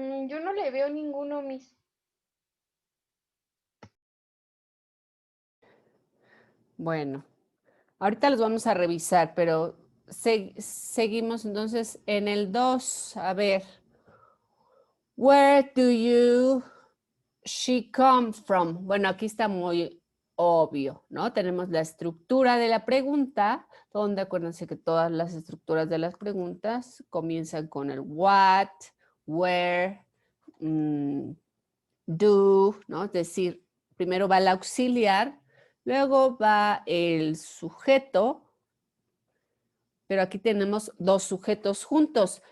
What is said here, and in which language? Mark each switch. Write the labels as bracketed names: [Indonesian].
[Spanish] Yo no le veo ninguno, Miss. Bueno, ahorita los vamos a revisar, pero seguimos entonces en el 2. A ver, [English] where do she come from? [Spanish] Bueno, aquí está muy obvio, ¿no? Tenemos la estructura de la pregunta, donde acuérdense que todas las estructuras de las preguntas comienzan con el what, where, do, ¿no? Es decir, primero va el auxiliar, luego va el sujeto, pero aquí tenemos dos sujetos juntos.